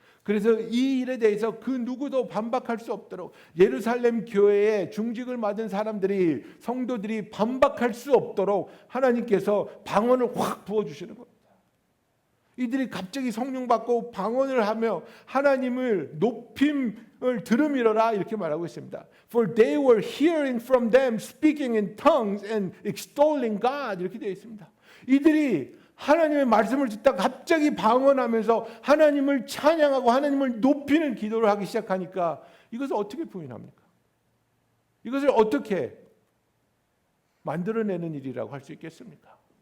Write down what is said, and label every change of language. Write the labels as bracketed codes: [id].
[ko] 그래서 이 일에 대해서 그 누구도 반박할 수 없도록 예루살렘 교회에 중직을 맡은 사람들이, 성도들이 반박할 수 없도록 하나님께서 방언을 확 부어주시는 겁니다. 이들이 갑자기 성령 받고 방언을 하며 하나님을 높임을 들음이러라 이렇게 말하고 있습니다. [en] For they were hearing from them speaking in tongues and extolling God, [ko] 이렇게 되어 있습니다. 이들이 하나님의 말씀을 듣다가 갑자기 방언하면서 하나님을 찬양하고 하나님을 높이는 기도를 하기 시작하니까 이것을 어떻게 부인합니까? 이것을 어떻게 만들어내는 일이라고 할 수 있겠습니까?